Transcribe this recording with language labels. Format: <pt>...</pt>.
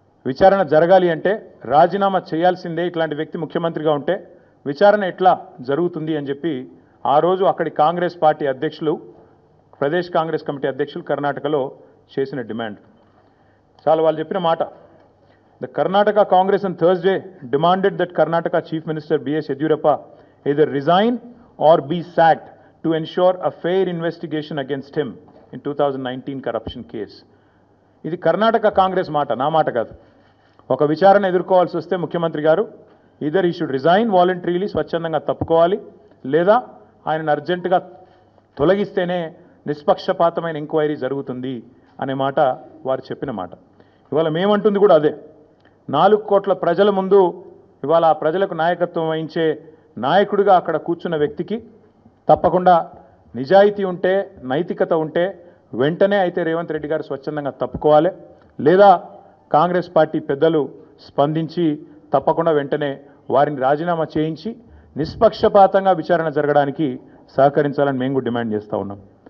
<te>విచారణ జరగాలి అంటే రాజీనామా చేయాల్సిందే, ఇట్లాంటి వ్యక్తి ముఖ్యమంత్రిగా ఉంటే విచారణ ఎట్లా జరుగుతుంది అని చెప్పి ఆ రోజు అక్కడి కాంగ్రెస్ పార్టీ అధ్యక్షులు, ప్రదేశ్ కాంగ్రెస్ కమిటీ అధ్యక్షులు కర్ణాటకలో చేసిన డిమాండ్. చాలా వాళ్ళు చెప్పిన మాట.</te> <en>The Karnataka Congress on Thursday demanded that Karnataka Chief Minister B.S. Yediyurappa either resign or be sacked to ensure a fair investigation against him in 2019 corruption case.</en> <te>ఇది కర్ణాటక కాంగ్రెస్ మాట, నా మాట కాదు. ఒక విచారణ ఎదుర్కోవాల్సి వస్తే ముఖ్యమంత్రి గారు</te> <en>either he should resign voluntarily,</en> <te>స్వచ్ఛందంగా తప్పుకోవాలి, లేదా ఆయనను అర్జెంటుగా తొలగిస్తేనే నిష్పక్షపాతమైన ఎంక్వైరీ జరుగుతుంది అనే మాట వారు చెప్పిన మాట. ఇవాళ మేమంటుంది కూడా అదే. 4 కోట్ల ప్రజల ముందు ఇవాళ ఆ ప్రజలకు నాయకత్వం వహించే నాయకుడిగా అక్కడ కూర్చున్న వ్యక్తికి తప్పకుండా నిజాయితీ ఉంటే, నైతికత ఉంటే వెంటనే అయితే రేవంత్ రెడ్డి గారు స్వచ్ఛందంగా తప్పుకోవాలి, లేదా కాంగ్రెస్ పార్టీ పెద్దలు స్పందించి తప్పకుండా వెంటనే వారిని రాజీనామా చేయించి నిష్పక్షపాతంగా విచారణ జరగడానికి సహకరించాలని మేము కూడా డిమాండ్ చేస్తూ ఉన్నాం.</te>